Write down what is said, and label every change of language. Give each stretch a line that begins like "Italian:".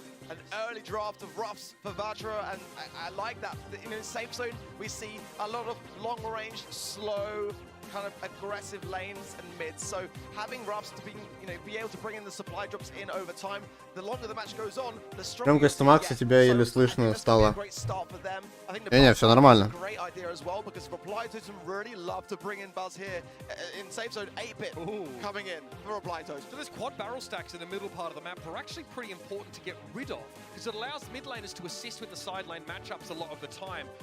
English: An early draft of roughs for Vatra, and I like that. You know, in safe zone, we see a lot of long-range, slow, kind of aggressive lanes and mids. So having roughs to be able to bring in the supply drops in over time, the longer the match goes on, the stronger.
Russian: Громкость Макса тебя еле слышно стало. Не, все нормально.
English: Great idea as well, because Reply Totem really love to bring in buzz here in safe zone. 8-bit coming in for Reply Totem. So those quad barrel stacks in the middle part of the map are actually pretty important to get rid of, because it allows mid laners to assist with the side lane matchups a lot of the time.